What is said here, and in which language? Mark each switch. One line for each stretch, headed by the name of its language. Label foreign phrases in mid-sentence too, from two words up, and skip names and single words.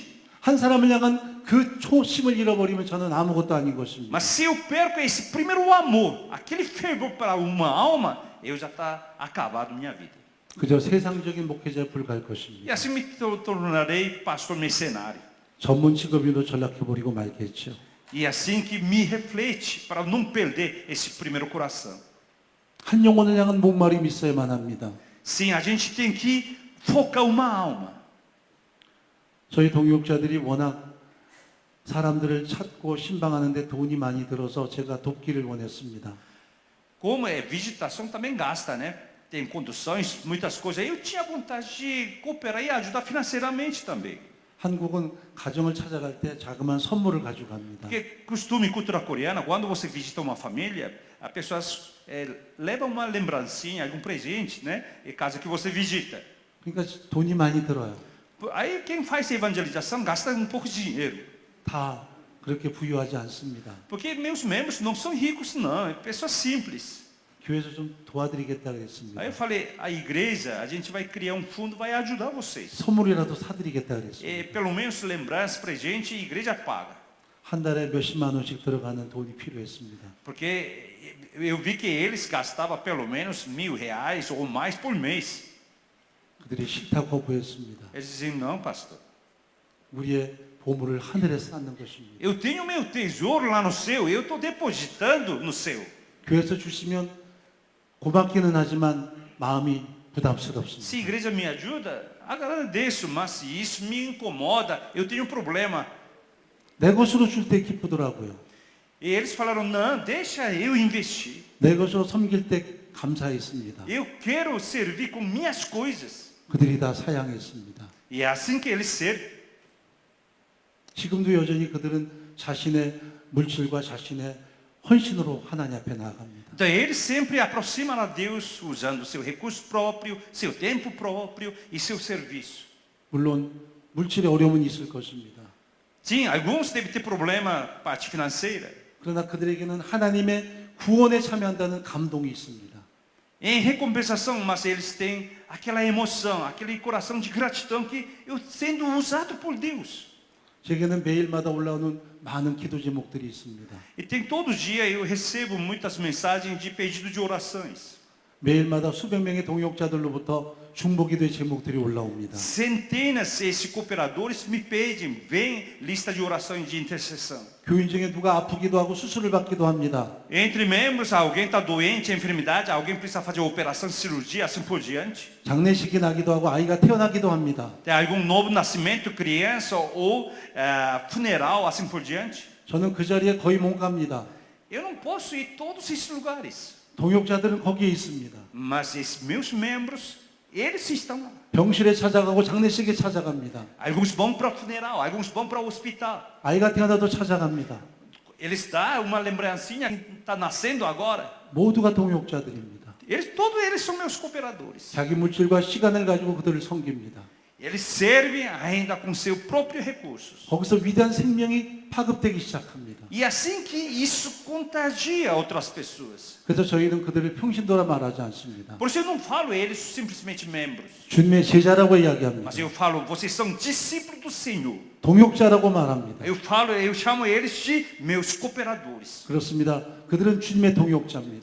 Korean: 한 사람을 향한 그 초심을 잃어버리면 저는 아무것도 아닌 것입니다.
Portuguese: mas se eu perco esse primeiro amor, aquele fervor para uma alma, eu já está acabado minha vida.
Korean: 그저 세상적인 목회자에 불과할 것입니다.
Portuguese: E assim me tornarei pastor mercenário.
Korean: 전문 직업인으로 전락해버리고 말겠죠.
Portuguese: E assim que me reflete para não perder esse primeiro coração.
Korean: 한 영혼을 향한 목마름이 있어야만 합니다.
Portuguese: Sim, a gente tem que focar uma alma.
Korean: 저희 동역자들이 워낙 사람들을 찾고 신방하는데 돈이 많이 들어서 제가 돕기를 원했습니다.
Portuguese: Como é visitação também gasta, né? Tem conduções, muitas coisas. Eu tinha vontade de cooperar e ajudar financeiramente também.
Korean: 한국은 가정을 찾아갈 때 자그마한 선물을 가지고 갑니다.
Portuguese: Porque costume cultura coreana, quando você visita uma família, as pessoas levam uma lembrancinha, algum presente, né? Em casa que você visita.
Korean: 그러니까 돈이 많이 들어요.
Portuguese: Aí quem faz evangelização gasta um pouco de dinheiro.
Korean: 다 그렇게 부유하지 않습니다.
Portuguese: Porque meus membros não são ricos, não. É pessoas simples.
Korean: 교회에서 좀 도와드리겠다 그랬습니다.
Portuguese: Aí eu falei, a igreja, a gente vai criar um fundo, vai ajudar vocês.
Korean: 선물이라도 사드리겠다 그랬습니다.
Portuguese: E pelo menos lembrança, presente, a igreja paga.
Korean: 한 달에 몇십만 원씩 들어가는 돈이 필요했습니다.
Portuguese: Porque eu vi que eles gastavam pelo menos R$1.000 ou mais por mês.
Korean: 그들이 싫다고 거부했습니다.
Portuguese: Eles diziam, não, pastor.
Korean: 우리의 보물을 하늘에 쌓는 것입니다.
Portuguese: Eu tenho meu tesouro lá no céu, eu estou depositando no céu.
Korean: 교회에서 주시면 고맙기는 하지만 마음이
Portuguese: Se
Korean: 부담스럽습니다.
Portuguese: a igreja me ajuda, agradeço, mas se isso me incomoda, eu tenho um problema.
Korean: 내 것으로 줄 때 기쁘더라고요.
Portuguese: E eles falaram, não, deixa eu investir.
Korean: 내 것으로 섬길 때 감사했습니다.
Portuguese: Eu quero servir com minhas coisas.
Korean: 그들이 다 사양했습니다.
Portuguese: E é assim que eles servem.
Korean: 지금도 여전히 그들은 자신의 물질과 자신의 헌신으로 하나님 앞에 나아갑니다.
Portuguese: Então eles sempre aproximam a Deus usando seu recurso próprio, seu tempo próprio e seu serviço.
Korean: 물론 물질의 어려움은 있을 것입니다.
Portuguese: Sim, alguns devem ter problema parte financeira.
Korean: 그러나 그들에게는 하나님의 구원에 참여한다는 감동이 있습니다.
Portuguese: Em recompensação, mas eles têm aquela emoção, aquele coração de gratidão que eu sendo usado por Deus.
Korean: 제게는 매일마다 올라오는 많은 기도 제목들이 있습니다.
Portuguese: E tem todo dia eu recebo muitas mensagens de pedido de orações.
Korean: 매일마다 수백 명의 동역자들로부터 중보기도의 제목들이 올라옵니다.
Portuguese: Centenas de cooperadores me pedem, vem lista de orações de intercessão.
Korean: 교인 중에 누가 아프기도 하고 수술을 받기도 합니다.
Portuguese: Entre membros, alguém está doente, enfermidade, alguém precisa fazer operação, cirurgia, assim por diante.
Korean: 장례식이 나기도 하고 아이가 태어나기도 합니다.
Portuguese: Tem algum novo nascimento, criança ou funeral, assim por diante.
Korean: 저는 그 자리에 거의 못 갑니다.
Portuguese: Eu não posso ir a todos esses lugares.
Korean: 동역자들은 거기에 있습니다.
Portuguese: Mas esses meus membros, eles estão lá.
Korean: 병실에 찾아가고 장례식에 찾아갑니다.
Portuguese: Alguns vão para o funeral, alguns vão para o hospital.
Korean: 아이가 태어나도 찾아갑니다.
Portuguese: Eles dão uma lembrancinha, está nascendo agora.
Korean: 모두가 동역자들입니다.
Portuguese: Todos eles são meus cooperadores.
Korean: 자기 물질과 시간을 가지고 그들을 섬깁니다.
Portuguese: Eles servem ainda com seus próprios recursos.
Korean: 거기서 위대한 생명이 파급되기 시작합니다.
Portuguese: E assim que isso contagia outras pessoas.
Korean: 그래서 저희는 그들을 평신도라 말하지 않습니다.
Portuguese: Por isso eu não falo eles simplesmente membros.
Korean: 주님의 제자라고 이야기합니다.
Portuguese: Mas eu falo, vocês são discípulos do Senhor.
Korean: 동역자라고 말합니다.
Portuguese: Eu chamo eles de meus cooperadores.
Korean: 그렇습니다. 그들은 주님의 동역자입니다.